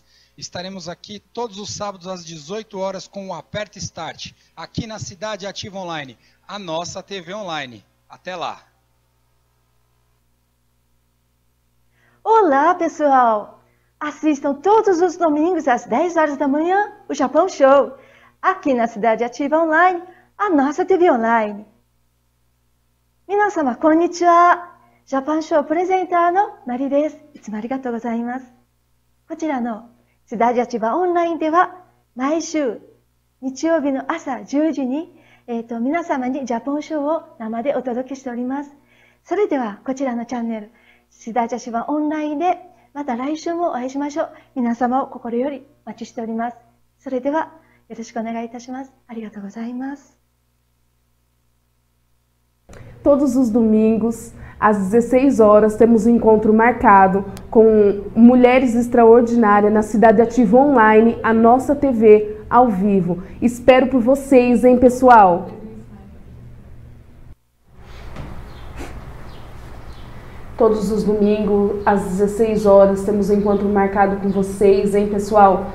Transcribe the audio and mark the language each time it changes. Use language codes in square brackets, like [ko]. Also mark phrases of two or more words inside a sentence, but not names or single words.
[pt] Estaremos aqui todos os sábados às 18 horas com o Aperta Start, aqui na Cidade Ativa Online, a nossa TV online. Até lá! Olá, pessoal! Assistam todos os domingos às 10 horas da manhã o Japão Show, aqui na Cidade Ativa Online, a nossa TV online. [ja] 皆様、こんにちは! Japan Show プレゼンターのマリです。いつもありがとうございます。こちらの Cidade Ativa Online では毎週日曜日の朝10時に、皆様にジャポンショーを生でお届けしております。それではこちらのチャンネル Cidade Ativa Online でまた来週もお会いしましょう。皆様を心よりお待ちしております。それではよろしくお願いいたします。ありがとうございます。 [pt] Todos os domingos, às 16 horas, temos um encontro marcado com Mulheres Extraordinárias na Cidade Ativa Online, a nossa TV ao vivo. Espero por vocês, hein, pessoal? Todos os domingos, às 16 horas, temos um encontro marcado com vocês, hein, pessoal?